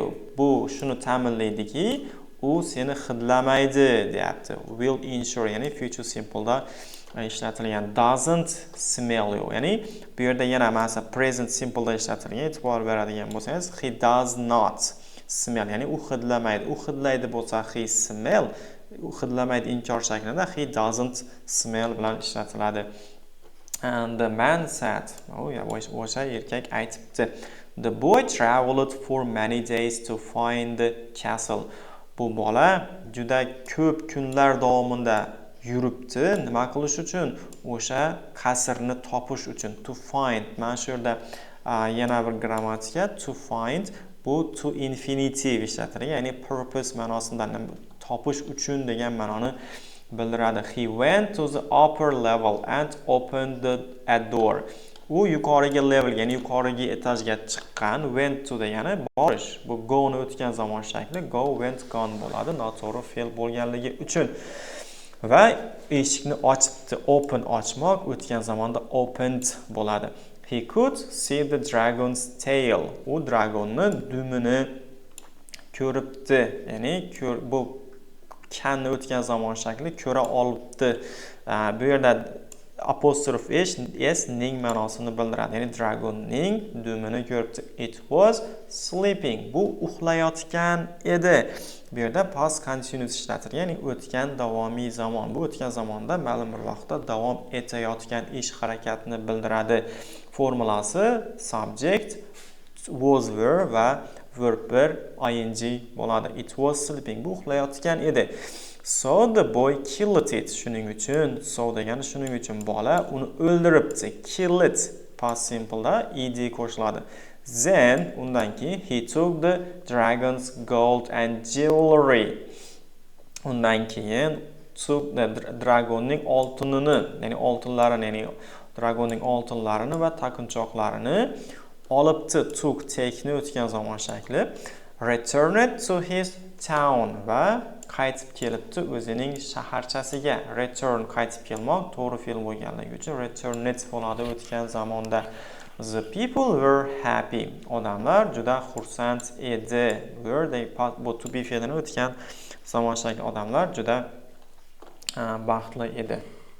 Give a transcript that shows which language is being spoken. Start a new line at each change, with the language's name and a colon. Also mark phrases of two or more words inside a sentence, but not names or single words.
Uzbek: Bu shuni ta'minlaydiki, u seni hidlamaydi deyapti.
English: Will ensure
Uzbek: ya'ni
English: future simple'da
Uzbek: ishlatilgan.
English: Doesn't smell you.
Uzbek: Ya'ni bu yerda yana ma'sa
English: present simple'da
Uzbek: ishlatilgan. E'tibor beradigan bo'lsangiz,
English: he does not smell.
Uzbek: Ya'ni u hidlamaydi. U hidlaydi bo'lsa
English: he smell.
Uzbek: U hidlamaydi inkor shaklida
English: he doesn't smell
Uzbek: bilan ishlatiladi.
English: And the man said,
Uzbek: o'sha erkak aytibdi.
English: The boy traveled for many days to find the castle.
Uzbek: Bu bola juda ko'p kunlar davomida yuribdi. Nima qilish uchun? O'sha qasrni topish uchun.
English: To find.
Uzbek: Mana shu yerda yana bir grammatika.
English: To find
Uzbek: bu
English: to infinitive
Uzbek: ishlatilgan, ya'ni purpose ma'nosida topish uchun degan ma'noni bildiradi.
English: He went to the upper level and opened a door.
Uzbek: U yuqoriga level, ya'ni yuqoriga etajga chiqqan.
English: Went to
Uzbek: degani borish. Bu go ni o'tgan zamon shakli.
English: Go, went, gone
Uzbek: bo'ladi. Noto'g'ri fe'l bo'lganligi uchun. Va eshikni ochibdi. Open ochmoq o'tgan zamonda opened bo'ladi.
English: He could see the dragon's tail.
Uzbek: U dragonni dumini ko'ribdi. Ya'ni bu kanni o'tgan zamon shakli ko'ra olibdi. Bu yerda
English: apostrophe s
Uzbek: ning ma'nosini bildiradi. Ya'ni dragonning dumini ko'ribdi.
English: It was sleeping.
Uzbek: Bu uxlayotgan edi. Bu yerda
English: past continuous
Uzbek: ishlatilgan, ya'ni o'tgan davomiy zamon. Bu o'tgan zamonda ma'lum bir vaqtda davom etayotgan ish harakatini bildiradi. Formulasi
English: subject, was, were
Uzbek: va
English: verb ing
Uzbek: bo'ladi.
English: It was sleeping.
Uzbek: Bu uxlayotgan edi.
English: So the boy killed it.
Uzbek: Shuning uchun, so degani shuning uchun bola uni o'ldiribdi.
English: Kill it past simple'da
Uzbek: ed qo'shiladi.
English: Then
Uzbek: undan keyin
English: he took the dragon's gold and jewelry.
Uzbek: Undan keyin
English: took the
Uzbek: dragonning oltinini, ya'ni oltinlarini, ya'ni dragonning oltinlarini va taqinchoqlarini olibdi. Took take'ni o'tgan zamon shakli.
English: Returned to his town
Uzbek: va qaytib kelibdi o'zining shaharchasiga. Return qaytib kelmoq, to'g'ri fe'l bo'lganligi uchun returned bo'ladi o'tgan zamonda.
English: The people were happy.
Uzbek: Odamlar juda xursand edi. Bu to be fe'lini o'tgan zamon shakli. Odamlar juda baxtli edi.